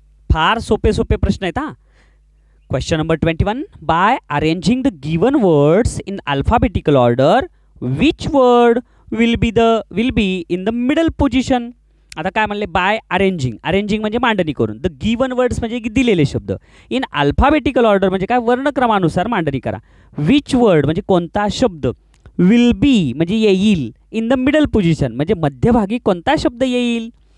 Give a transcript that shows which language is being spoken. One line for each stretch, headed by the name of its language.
Marathi: फार सोपे सोपे प्रश्न आहेत हा.
English: Question number 21. By arranging the given words in alphabetical order which word will be in the middle position.
Marathi: आता काय म्हणले?
English: by arranging,
Marathi: अरेंजिंग म्हणजे मांडणी करून.
English: the given words
Marathi: म्हणजे दिलेले शब्द.
English: in alphabetical order
Marathi: म्हणजे काय? वर्णक्रमानुसार मांडणी करा.
English: which word
Marathi: म्हणजे कोणता शब्द,
English: will be
Marathi: म्हणजे येईल,
English: in the middle position
Marathi: म्हणजे मध्यभागी कोणता शब्द येईल.